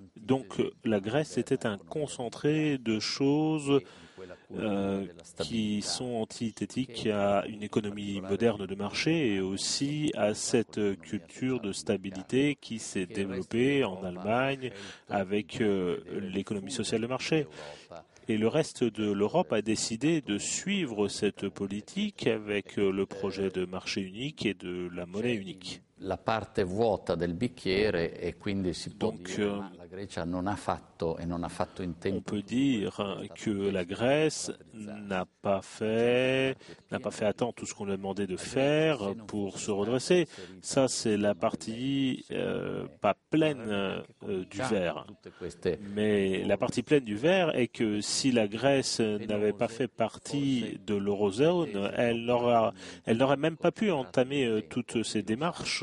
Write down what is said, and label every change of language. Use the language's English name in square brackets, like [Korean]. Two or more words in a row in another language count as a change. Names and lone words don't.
[French] Donc la Grèce était un concentré de choses qui sont antithétiques à une économie moderne de marché et aussi à cette culture de stabilité qui s'est développée en Allemagne avec l'économie sociale de marché. Et le reste de l'Europe a décidé de suivre cette politique avec le projet de marché unique et de la monnaie unique. [Italian] La parte vuota del bicchiere e quindi si può dire la Grecia non ha fatto in tempo. [French] On peut dire que la Grèce n'a pas fait à temps tout ce qu'on lui a demandé de faire pour se redresser. Ça, c'est la partie pas pleine du verre. Mais la partie pleine du verre est que si la Grèce n'avait pas fait partie de l'eurozone, elle n'aurait même pas pu entamer toutes ces démarches.